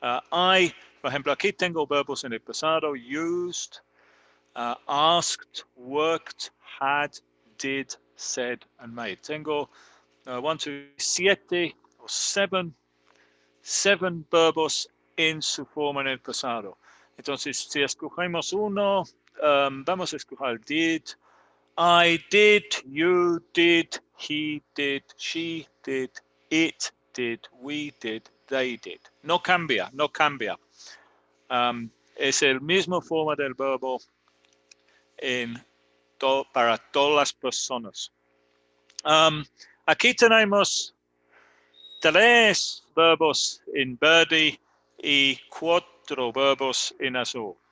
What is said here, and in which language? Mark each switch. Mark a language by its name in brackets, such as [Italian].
[Spanish] Hay, por ejemplo, aquí tengo verbos en el pasado: used, asked, worked, had, did, said, and made. Tengo 7 o 7 verbos en su forma en el pasado. Entonces, si escogemos uno, vamos a escoger did. [English] I did, you did, he did, she did, it did, we did, they did. [Spanish] No cambia, no cambia. Es el mismo forma del verbo para todas las personas. Aquí tenemos 3 verbos en verde y 4 verbos en azul.